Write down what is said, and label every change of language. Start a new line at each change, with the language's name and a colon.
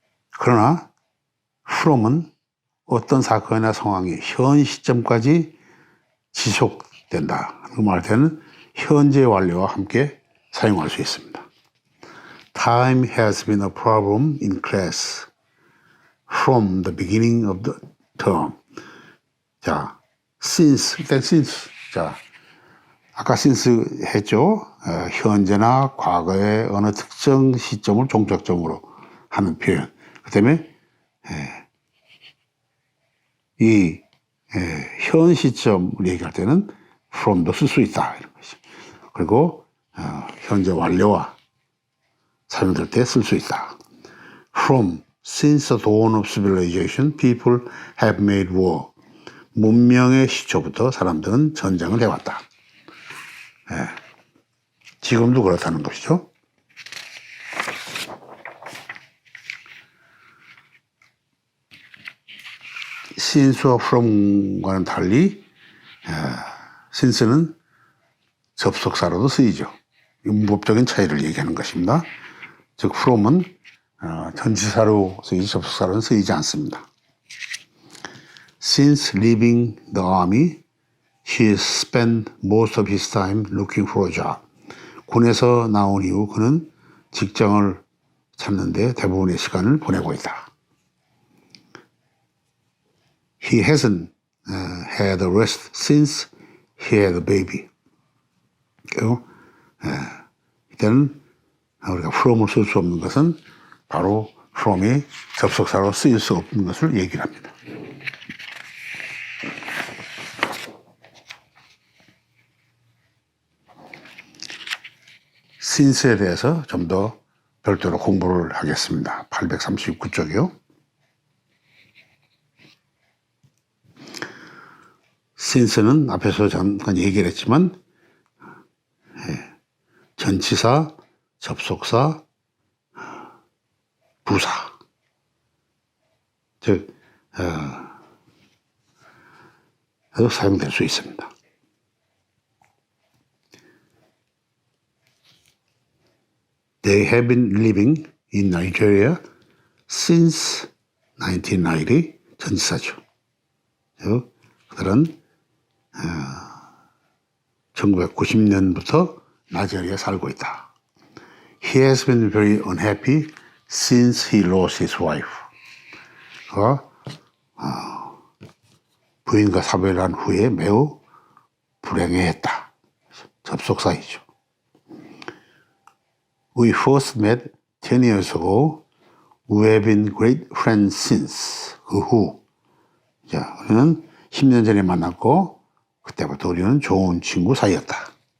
Korean: 그러나 from은 어떤 사건이나 상황이 현 시점까지 지속된다. 그 말 때는 현재 완료와 함께 사용할 수 있습니다.
English: Time has been a problem in class from the beginning of the term.
Korean: 자, since, 일단 since. 자, 아까 since 했죠. 현재나 과거의 어느 특정 시점을 종착점으로 하는 표현. 그 다음에 현 시점을 얘기할 때는 from도 쓸 수 있다. 이런 것이. 그리고 현재 완료와 사용될 때 쓸 수 있다.
English: From, since the dawn of civilization, people have made war.
Korean: 문명의 시초부터 사람들은 전쟁을 해왔다. 지금도 그렇다는 것이죠. since와 from과는 달리 since는 접속사로도 쓰이죠. 문법적인 차이를 얘기하는 것입니다. 즉 from은 전치사로 쓰이지 접속사로는 쓰이지 않습니다.
English: Since leaving the army, he has spent most of his time looking for a job.
Korean: 군에서 나온 이후 그는 직장을 찾는데 대부분의 시간을 보내고 있다.
English: He hasn't had a rest since he had a baby.
Korean: 그리고 이때는 우리가 from을 쓸 수 없는 것은 바로 from이 접속사로 쓰일 수 없는 것을 얘기를 합니다. since에 대해서 좀 더 별도로 공부를 하겠습니다. 839쪽이요. since는 앞에서 잠깐 얘기를 했지만 전치사, 접속사, 부사 즉 사용될 수 있습니다.
English: They have been living in Nigeria since 1990.
Korean: 전치사죠. 즉 그들은 1990년부터 나이지리아에 살고 있다.
English: He has been very unhappy since he lost his wife.
Korean: 그가 부인과 사별한 후에 매우 불행해했다. 접속사이죠.
English: We first met 10 years ago. We have been great friends since.
Korean: 그 후. 자, 우리는 10년 전에 만났고 그때부터 우리는 좋은 친구 사이였다.